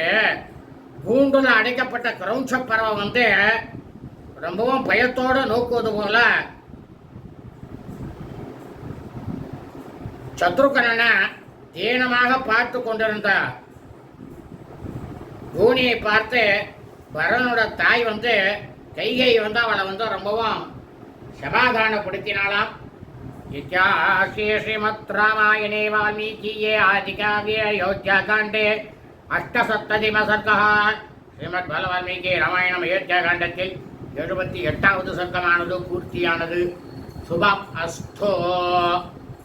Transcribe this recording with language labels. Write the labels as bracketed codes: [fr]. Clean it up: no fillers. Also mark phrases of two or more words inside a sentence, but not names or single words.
[ta] கூண்டுல அடைக்கப்பட்ட கிரௌஞ்ச பறவை வந்து ரொம்பவும் பயத்தோடு நோக்குவது போல சத்ருகனை தீனமாக பார்த்து கொண்டிருந்த பூனியை பார்த்து பரதனோட தாய் வந்து கைகை வந்து அவளை வந்து ரொம்பவும் சமாதானப்படுத்தினாலாம். [sa] इत्याशे श्रीमद् रामायणे वाल्मीकीये आदिकाव्ये अयोध्याकाण्डे अष्टसप्ततिमसर्गः श्रीमद् वाल्मीकि रामायणम् अयोध्याकाण्डத்தில் [ta] 78வது சர்க்கமானது பூர்த்தியானது. [sa] शुभम् अस्तु.